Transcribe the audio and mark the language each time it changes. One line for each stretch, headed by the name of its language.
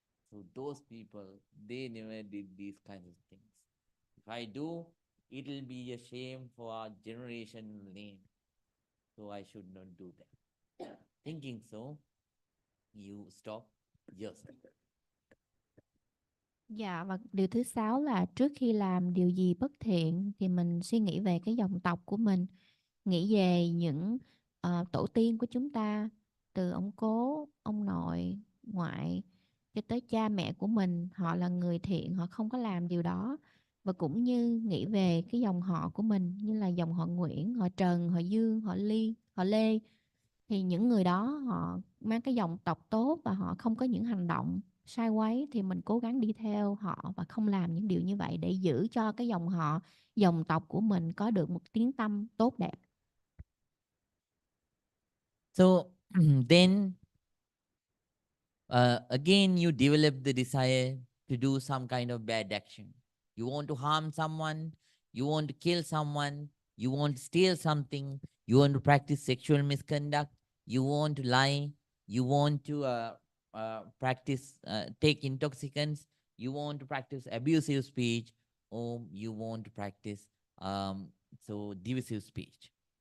English: So those people, they never did these kinds of things. If I do, it will be a shame for our generation name. So I should not do that. Thinking so, you stop yourself.
Vietnamese: Dạ, và điều thứ sáu là trước khi làm điều gì bất thiện thì mình suy nghĩ về cái dòng tộc của mình, nghĩ về những tổ tiên của chúng ta, từ ông cố, ông nội, ngoại cho tới cha mẹ của mình, họ là người thiện, họ không có làm điều đó. Và cũng như nghĩ về cái dòng họ của mình, như là dòng họ Nguyễn, họ Trần, họ Dương, họ Ly, họ Lê, thì những người đó họ mang cái dòng tộc tốt và họ không có những hành động sai quấy, thì mình cố gắng đi theo họ và không làm những điều như vậy để giữ cho cái dòng họ, dòng tộc của mình có được một tiếng tăm tốt đẹp.
English: So then again, you develop the desire to do some kind of bad action. You want to harm someone, you want to kill someone, you want to steal something, you want to practice sexual misconduct, you want to lie, you want to practice, take intoxicants, you want to practice abusive speech, or you want to practice so divisive speech.